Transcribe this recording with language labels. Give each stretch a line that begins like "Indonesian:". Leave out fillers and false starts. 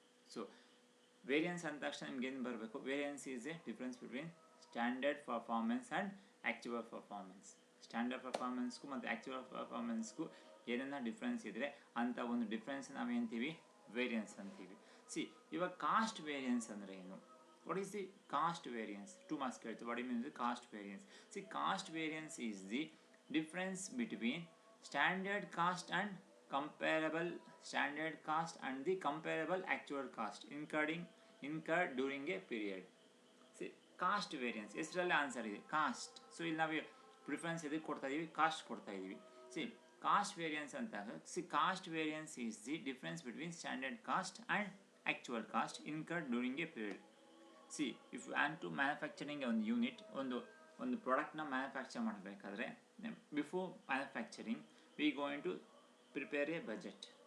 Kannada: So variance ಅಂದ ತಕ್ಷಣ ನಿಮ್ಗೆ ಏನು ಬರಬೇಕು,
English: Variance is a difference between standard performance and actual performance.
Kannada: Standard ಪರ್ಫಾರ್ಮೆನ್ಸ್ಗೂ ಮತ್ತು ಆ್ಯಕ್ಚುವಲ್ ಪರ್ಫಾರ್ಮೆನ್ಸ್ಗೂ ಏನೇನ ಡಿಫ್ರೆನ್ಸ್ ಇದ್ದರೆ ಅಂಥ ಒಂದು ಡಿಫ್ರೆನ್ಸ್ ನಾವೇಂತೀವಿ, ವೇರಿಯನ್ಸ್ ಅಂತೀವಿ. ಸಿ, ಇವಾಗ ಕಾಸ್ಟ್ ವೇರಿಯನ್ಸ್ ಅಂದರೆ ಏನು?
English: What is the cost variance? 2 marks
Kannada: ಕೇಳ್ತು.
English: What do you mean the cost variance? See, cost variance is the difference between standard cost and comparable standard cost and the comparable actual cost incurred during a period. See, cost variance
Kannada: ಹೆಸರಲ್ಲಿ answer ಇದೆ, cost. So ಇಲ್ಲಿ ನಾವು preference ಎದಕ್ಕೆ ಕೊಡ್ತಾ ಇದೀವಿ, cost ಕೊಡ್ತಾ ಇದೀವಿ.
English: See, cost variance ಅಂತಾಗ, see cost variance is the difference between standard cost and actual cost incurred during a period. See, if and to manufacturing
Kannada: ಒಂದು ಯೂನಿಟ್, ಒಂದು ಪ್ರಾಡಕ್ಟ್ನ ಮ್ಯಾನುಫ್ಯಾಕ್ಚರ್ ಮಾಡಬೇಕಾದ್ರೆ
English: Before manufacturing we going to prepare a budget.